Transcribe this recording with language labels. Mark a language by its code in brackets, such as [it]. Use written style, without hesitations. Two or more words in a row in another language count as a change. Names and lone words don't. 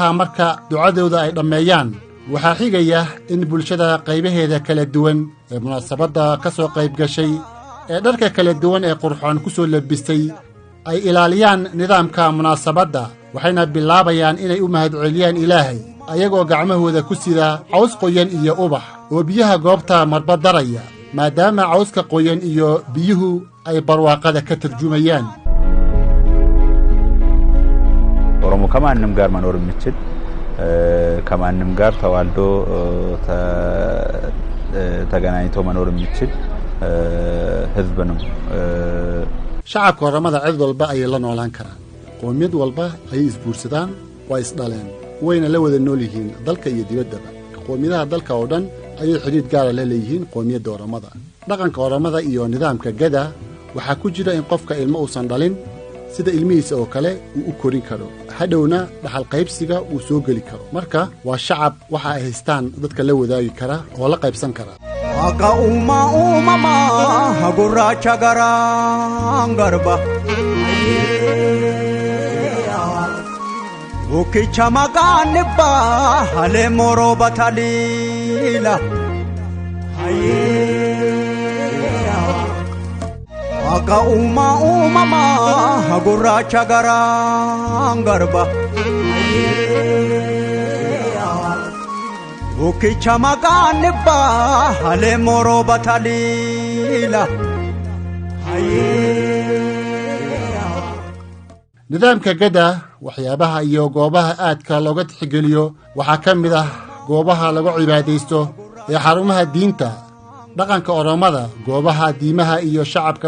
[so] marka ducadooda ay dhameeyaan waxaa xigaya in bulshada qaybaheeda kala duwan ee munaasabadda ka soo qayb gashay ee dharka kala duwan ee qurxoon ku soo labistay ay ilaaliyaan nidaamka munaasabadda waxayna bilaabayaan inay u mahadceliyaan Ilaahay ayagoo gacmahooda ku sida caws qoyan iyo ubax oo biyaha goobta marba daraya maadaama cawska qoyan iyo biyuhu ay barwaaqada ka tarjumayaan [am] ኦሮሞ ከማንም ጋር መኖር የሚችል ከማንም ጋር ተዋልዶ ተገናኝቶ መኖር የሚችል ህዝብ ነው [so] shacabka Oromada cid walba ay la noolaan karaan qoomiyad walba ay isbuursadaan waa isdhaleen wayna la wada nool yihiin dalka iyo dibaddaba qoomiyadaha dalka oo dhan ayay xiriir gaar ah leeyihiin qoomiyadda Oromada dhaqanka Oromada iyo nidaamka gada waxaa ku jira in qofka ilmo uusan dhalin sida ilmihiisa oo kale uu u korin karo hadhowna dhaxal qaybsiga uu soo geli karo marka waa shacab waxa ay haystaan dadka la wadaagi kara oo la qaybsan kara [om] Akka uumama gurraacha garaan garba Ukicha maqaan dhibbaa halee moroo bataliila Akka uumama gurraacha garaan garba Ukicha maqaan dhibbaa halee moroo bataliila [so] nidaamka gada waxyaabaha iyo goobaha aadka looga tixgeliyo waxaa ka mid ah goobaha lagu cibaadaysto ee xarumaha diinta dhaqanka Oromada goobaha diimaha iyo shacabka